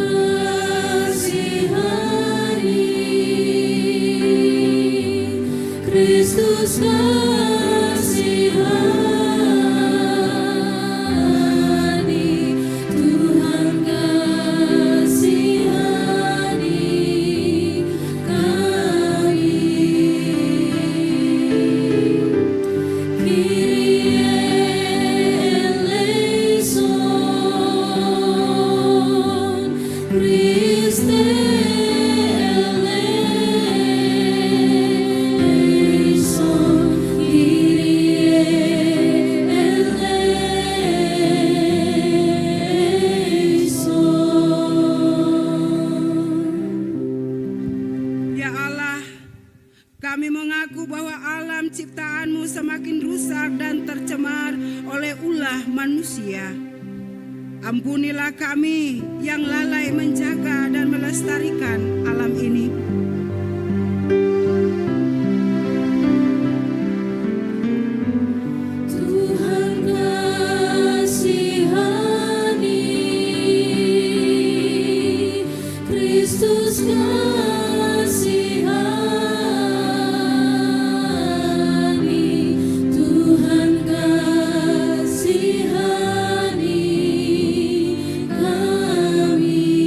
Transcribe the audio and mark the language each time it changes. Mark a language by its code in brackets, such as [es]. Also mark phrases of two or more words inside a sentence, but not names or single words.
[id] kasihani, Kristus kasihani, Tuhan kasihani kami. [el] Kyrie eleison, Christe eleison, Kyrie eleison. [id] Ya Allah, kami mengaku bahwa alam ciptaan-Mu semakin rusak dan tercemar oleh ulah manusia. Ampunilah kami yang lalai menjaga dan melestarikan alam ini. Tuhan kasihani, Kristus kasihani, Tuhan kasihani kami.